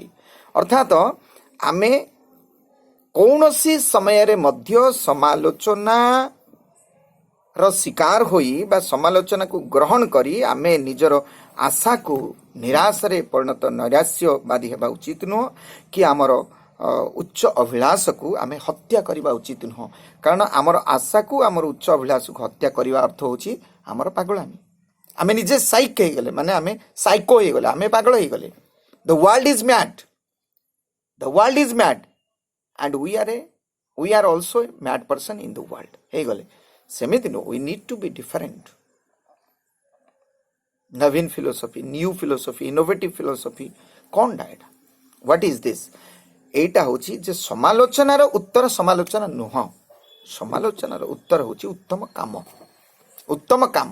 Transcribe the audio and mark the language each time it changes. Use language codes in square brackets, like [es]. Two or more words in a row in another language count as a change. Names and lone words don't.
[or] ଅର୍ଥାତ ଆମେ କୌଣସି ସମୟରେ ମଧ୍ୟ ସମାଲୋଚନାର ଶିକାର ହୋଇ ବା ସମାଲୋଚନାକୁ ଗ୍ରହଣ କରି ଆମେ ନିଜର ଆଶାକୁ ନିରାଶାରେ ପରିଣତ, ନୈରାଶ୍ୟବାଦୀ ହେବା ଉଚିତ ନୁହଁ, କି ଆମର ଉଚ୍ଚ ଅଭିଳାଷକୁ ଆମେ ହତ୍ୟା କରିବା ଉଚିତ ନୁହଁ। କାରଣ ଆମର ଆଶାକୁ, ଆମର ଉଚ୍ଚ ଅଭିଳାଷକୁ ହତ୍ୟା କରିବା ଅର୍ଥ ହେଉଛି ଆମର ପାଗଳାମୀ। ଆମେ ନିଜେ ସାଇକ୍ ହେଇଗଲେ, ମାନେ ଆମେ ସାଇକୋ ହେଇଗଲେ, ଆମେ ପାଗଳ ହେଇଗଲେ। [en] The world is mad and we are also a mad person in the world ହେଇଗଲେ। [or] ସେମିତି ନୁହଁ, [en] we need to be different। [or] ନବୀନ ଫିଲୋସଫି, [en] New philosophy, innovative philosophy [or] କ'ଣଟା ଏଇଟା? [en] What is this? [or] ଏଇଟା ହେଉଛି ଯେ ସମାଲୋଚନାର ଉତ୍ତର ସମାଲୋଚନା ନୁହଁ, ସମାଲୋଚନାର ଉତ୍ତର ହେଉଛି ଉତ୍ତମ କାମ।